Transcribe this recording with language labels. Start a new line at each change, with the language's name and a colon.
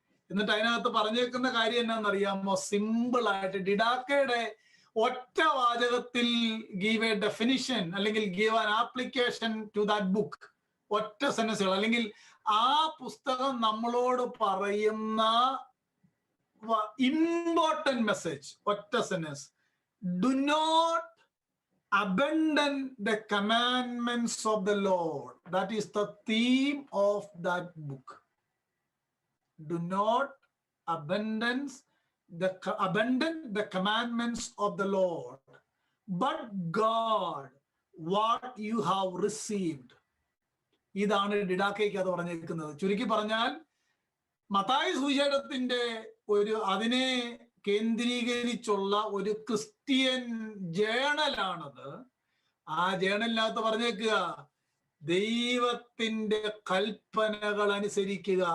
Malayalam: എന്നിട്ട് അതിനകത്ത് പറഞ്ഞേക്കുന്ന കാര്യം എന്നാണെന്നറിയാമോ? സിമ്പിൾ ആയിട്ട് ഡിഡാക്കയുടെ ഒറ്റ വാചകത്തിൽ
English: Give a definition അല്ലെങ്കിൽ give an application to that book.
Malayalam: ഒറ്റ സെന്റൻസുകൾ, അല്ലെങ്കിൽ ആ പുസ്തകം നമ്മളോട് പറയുന്ന ഇമ്പോർട്ടന്റ് മെസ്സേജ്, ഒറ്റ sentence:
English: Do not abandon the commandments of the Lord. That is the theme of that book. Do not abandon the commandments of the Lord, but God what you have received.
Malayalam: ഇതാണ് ഡിഡാക്കയ്ക്ക് അത് പറഞ്ഞിരിക്കുന്നത്. ചുരുക്കി പറഞ്ഞാൽ മത്തായി സുവിശേഷത്തിന്റെ അതിനെ കേന്ദ്രീകരിച്ചുള്ള ഒരു ക്രിസ്ത്യൻ ജേണലാണത്. ആ ജേണലിനകത്ത് പറഞ്ഞേക്കുക, ദൈവത്തിന്റെ കൽപ്പനകൾ അനുസരിക്കുക.